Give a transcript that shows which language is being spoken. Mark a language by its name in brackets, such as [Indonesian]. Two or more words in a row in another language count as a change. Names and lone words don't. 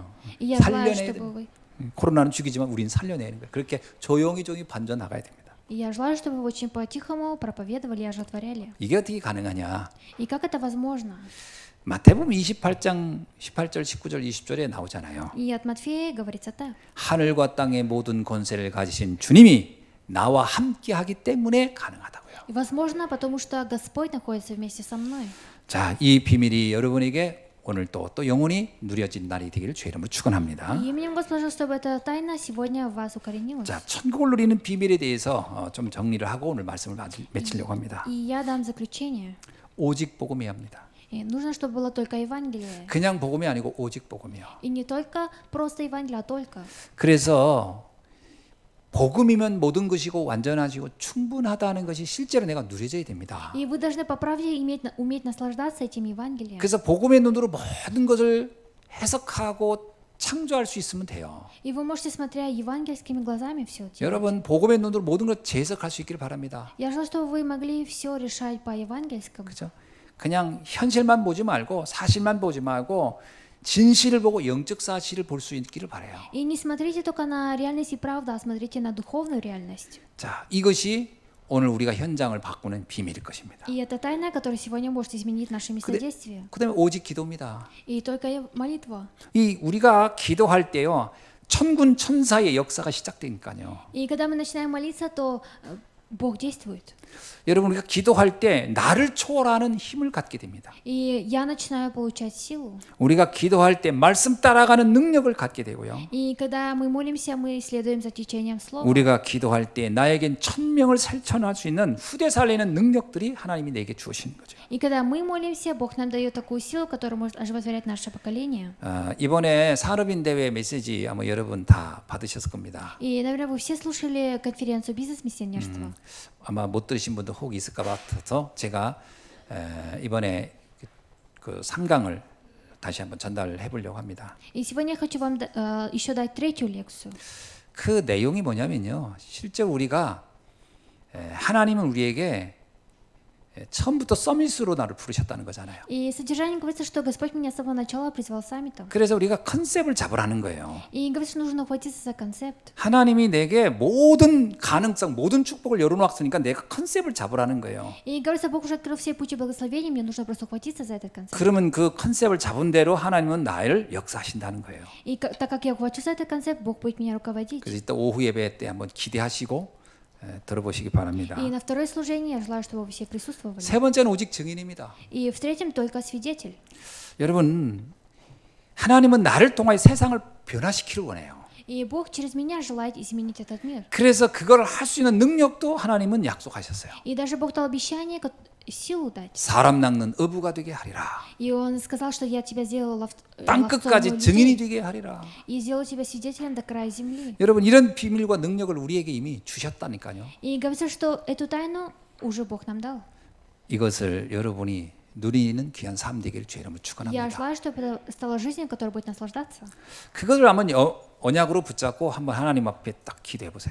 [Russian] И я желаю, [Korean] 살려내야 [Russian] чтобы вы... [Korean] 코로나는 죽이지만 우리는 살려내는 거예요. 그렇게 조용히 반져 나가야 됩니다. [Russian] И я желаю, чтобы вы очень по-тихому проповедовали и оживотворяли. [Korean] 이게 어떻게 가능하냐? [Russian] И как это возможно? [Korean] 마태복음 28장 18절, 19절, 20절에 나오잖아요. [Russian] И от Матфея говорится так. [Korean] 하늘과 땅의 모든 권세를 가지신 주님이 나와 함께 하기 때문에 가능하다고요. [Russian] И возможно, потому что Господь находится вместе со мной. [Korean] 자, 이 비밀이 여러분에게 오늘 또 영원히 누려진 날이 되기를 주의 이름으로 축원합니다. [Russian] И именем Господа, чтобы эта тайна сегодня в вас укоренилась. [Korean] 자, 천국을 누리는 비밀에 대해서 좀 정리를 하고 오늘 말씀을 맺히려고 합니다. [Russian] И я дам заключение. [Korean] 오직 복음이야 합니다. [Russian] И нужно, чтобы было только Евангелие. [Korean] 그냥 복음이 아니고 오직 복음이요. [Russian] И не только просто Евангелие, а только. [Korean] 그래서 복음이면 모든 것이고 완전하시고 충분하다는 것이 실제로 내가 누려져야 됩니다. [Russian] И вы должны по правде уметь наслаждаться этим Евангелием. [Korean] 그래서 복음의 눈으로 모든 것을 해석하고 창조할 수 있으면 돼요. [Russian] И вы можете, смотря евангельскими глазами, все делать. [Korean] 여러분 복음의 눈으로 모든 걸 재해석할 수 있기를 바랍니다. [Russian] Я желаю, чтобы вы могли все решать по евангельскому. [Korean] 그렇죠? 그냥 현실만 보지 말고 사실만 보지 말고 진실을 보고 영적 사실을 볼 수 있기를 바라요. [Russian] И не смотрите только на реальность и правду, а смотрите на духовную реальность. [Korean] 자, 이것이 오늘 우리가 현장을 바꾸는 비밀일 것입니다. [Russian] И это тайна, которая сегодня может изменить наше местодействие. [Korean] 그다음에 오직 기도입니다. [Russian] И только молитва. [Korean] 이 우리가 기도할 때요. 천군 천사의 역사가 시작되니까요. [Russian] И когда мы начинаем молиться, то Бог действует. [Korean] 여러분 우리가 기도할 때 나를 초월하는 힘을 갖게 됩니다. [Russian] И я начинаю получать силу. [Korean] 우리가 기도할 때 말씀 따라가는 능력을 갖게 되고요. [Russian] И когда мы молимся, мы следуем за течением слова. [Korean] 우리가 기도할 때 나에겐 1000명을 살천할 수 있는 후대 살리는 능력들이 하나님이 내게 주신 거죠. [Russian] И когда мы молимся, Бог нам дает такую силу, которая может оживотворять наше поколение. [Korean] 이번에 산업인 대회 메시지 아마 여러분 다 받으셨을 겁니다. [Russian] И, наверное, вы все слушали конференцию бизнес-миссионерства. [Korean] 아마 못 들으신 분도 혹 있을 것 같아서 제가 이번에 그 3강을 다시 한번 전달을 해보려고 합니다. [Russian] И сегодня я хочу вам еще дать третью лекцию. [Korean] 그 내용이 뭐냐면요. 실제로 우리가 하나님은 우리에게 처음부터 서밋으로 나를 부르셨다는 거잖아요. [Russian] И содержание говорится, что Господь меня с самого начала призвал саммитом. [Korean] 그래서 우리가 컨셉을 잡으라는 거예요. [Russian] И говорится, что нужно ухватиться за концепт. [Korean] 하나님이 내게 모든 가능성, 모든 축복을 열어놓았으니까 내가 컨셉을 잡으라는 거예요. [Russian] И говорится, Бог уже открыл все пути благословения, мне нужно просто ухватиться за этот концепт. [Korean] 그러면 그 컨셉을 잡은 대로 하나님은 나를 역사하신다는 거예요. [Russian] И так как я ухвачу за этот концепт, Бог будет меня руководить. [Korean] 그래서 이따 오후 예배 때 한번 기대하시고 들어보시기 바랍니다. [Russian] И на второе служение я желаю, чтобы вы все присутствовали. [Korean] 세 번째는 오직 증인입니다. [Russian] И в третьем только свидетель. [Korean] 여러분, 하나님은 나를 통하여 세상을 변화시키길 원해요. [Russian] И Бог через меня желает изменить этот мир. [Korean] 그래서 그걸 할 수 있는 능력도 하나님은 약속하셨어요. [Russian] И даже Бог дал обещание силу дать. [Korean] 사람 낚는 어부가 되게 하리라. [Russian] И Он сказал, что я тебя сделал [Korean] 땅 [Russian] ловцом [Korean] 끝까지 증인이 [Russian] людей [Korean] 되게 하리라. [Russian] и сделал тебя свидетелем до края земли. [Korean] 여러분 이런 비밀과 능력을 우리에게 이미 주셨다니까요. [Russian] И говорится, что эту тайну уже Бог нам дал. [Korean] 이것을 여러분이 누리는 귀한 삶 되기를 주의 이름으로 [Russian] Я [Korean] 축원합니다. [Russian] желаю, чтобы это стало жизнью, которая будет наслаждаться. [Korean] 그것을 한번 언약으로 붙잡고 한번 하나님 앞에 딱 기도해 보세요.